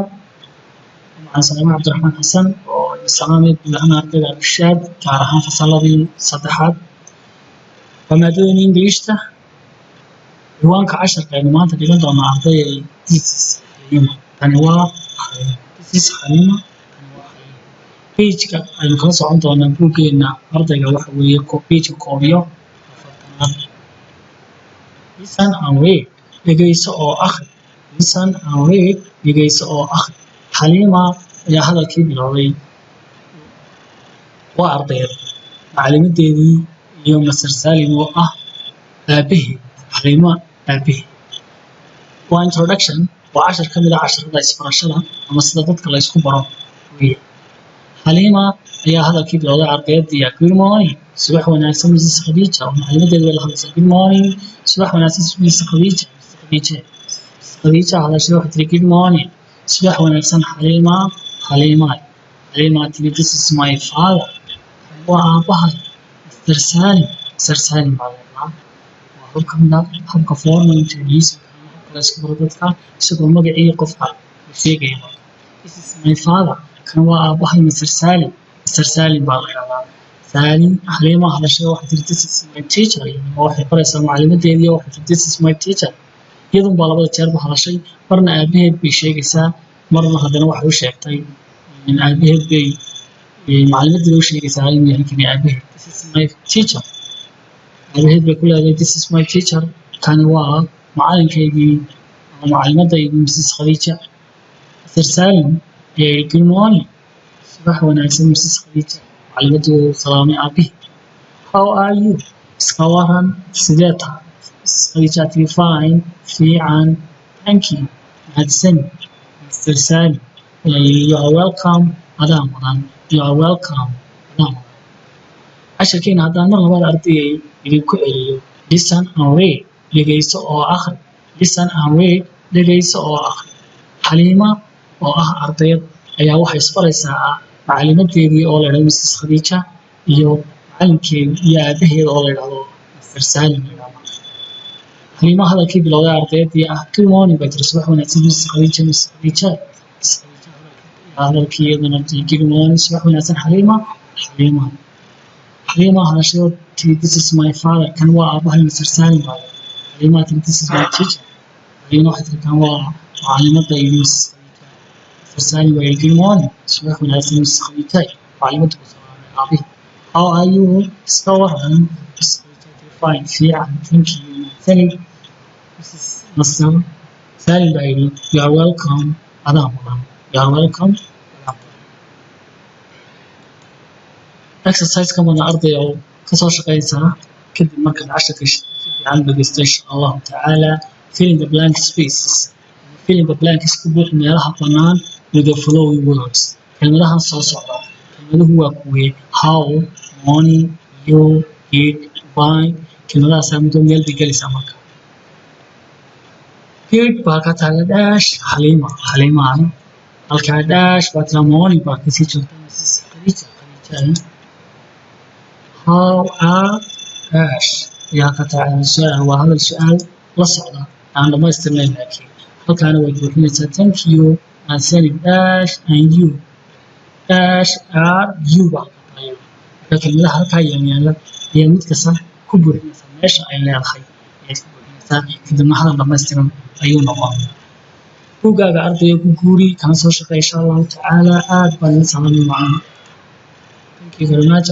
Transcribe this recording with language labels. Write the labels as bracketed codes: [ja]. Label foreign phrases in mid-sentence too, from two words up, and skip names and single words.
[so] waxaan salaamay cabdiraxmaan xasan oo salaamay bilahan ardayda al-irshaad gaar ahaan fasaladii saddexaad waa maadada ingiliishta. diiwaanka casharka aynu maanta dhigan doonaa ardayda thesis xaliima. tani waa thesis xaliima. pageka aynu kala socon doonaa buuggeena ardayga waxa weeye pageka koobiyo afartanaad. [en] listen and read [so] dhegeyso oo akhri. [en] listen and read [so] dhegeyso oo akhri. xaliima ayaa hadalkii bilowday. waa ardayda macalimideedii iyo Masar Salim oo ah aabaheed. xaliima aabaheed. waa introduction, waa cashar ka mid ah casharada isbarashada ama sida dadka la isku baro weeye. xaliima ayaa hadalkii bilowday ardayadii. [en] good morning, [so] subax wanaagsan Mrs. Khadija. macalimideedu way la hadlaysaa. [en] good morning, [so] subax wanaagsan Mrs. Khadija. Khadija hadashay waxay tiri [en] good morning, [so] subax wanaagsan xaliima. [en] xaliima tiri this is my father, [so] waa aabahay Mr. Salim. Mr. Salim baa la dhahaa. waa hab ka mid ah habka [en] formal introduction [so] habka la isku baro dadka isagoo magacii qofka la sheegaya. [en] this is my father, [so] kan waa aabahay Mr. Salim. Mr. Salim baa la dhahaa. Salim. xaliima hadashay waxay tiri [en] this is my teacher. [so] waxay baraysaa macalimideedii waxay tiri [en] this is my teacher. [so] iyadun baa labada jeerba hadashay. marna aabaheed bay sheegaysaa, marna haddana waxay u sheegtay in aabaheed bay macalimideeda u sheegaysaa inuu yahay kani aabaheed. [en] this is my teacher. [so] aabaheed bay ku leedahay [en] this is my teacher, [so] kani waa macalinkaygii ama macalimaddaydii Mrs. Khadija. [en] Mr. Salim good morning, [so] subax wanaagsan Mrs. Khadija. macalimaddu salaamay aabaheed. [en] how are you, [so] iska waran sidee tahay? Mrs. Khadija tiri fine, fiican, [en] thank you, mahadsan. Mr. Salim you are welcome, [so] adaa mudan. [en] you are welcome, [so] adaa mudan. casharkeena haddaan mar labaad ardayay idinku celiyo. [en] listen and read [so] dhegeyso oo akhri. [en] listen and read [so] dhegeyso oo akhri. xaliima oo ah ardayad ayaa waxay isbaraysaa macalimadeedii oo la yidhahdo Mrs. Khadija iyo macalinkeed iyo aabaheed oo la yidhahdo Mr. Salim. xaliima hadalkii bilowday ardayadii [en] good morning [so] bay tiri subax wanaagsan Mrs. Khadija. Mrs. Khadija hadalkii iyadana [en] good morning, [so] subax wanaagsan xaliima. [en] xaliima [so] hadashay tiri [en] this is my father, [so] kan waa aabahay Mr. Salim baa. [en] xaliima tiri this is my teacher. [so] xaliima waxay tiri kan waa macalimadaydi Mrs. [en] Khadija. Mr. Salim waa good morning, [so] subax wanaagsan Mrs. Khadija. macalimaddu ku salaamay aabaheed. [en] how are you, [so] iska waran Mrs. Khadija tiri fine, fiican, [en] thank you, Salim. [so] Mr. Salim baa yidhi [en] you are welcome, [so] adaa mudan. [en] you are welcome, [so] adaa mudan. exercise-ka mana arday oo kasoo shaqeynaysaa kadib markaad casharka si fiican dhegeysto [ar] إن شاء الله تعالى. [en] fill in the blank spaces. fill in the blanks [so] ku buuxi meelaha bannaan [en] with the following words. [so] kelmadahan soo socda. kelmaduhu waa kuwee how, morning, you, it, why. kelmadahaasaa muddo meel bay gelaysaa marka. good baa ka taala dash xaliima. halkaa dash baa tira morning baa kasii joogta Mrs. Khadija. [en] how are [so] dash ayaa ka taala su-aal. waa hadal su-aal la socda aan dhamaystirnayn laakiin halkaana way buuxinaysaa [en] thank you [so] and Salim dash and you dash [en] are you [so] baa ka taala. marka kelmadaha halkaa yaala ayaa mid kasta ku buuxinaysaa meesha ay leedahay ayaad ku buuxinaysaa kadibna hadal dhamaystiran ayuu noqon. buuggaaga ardayga ku guuri kana soo shaqeey [ar] إن شاء الله تعالى. [so] aad baan idin salaamay macaan. [en] thank you very much.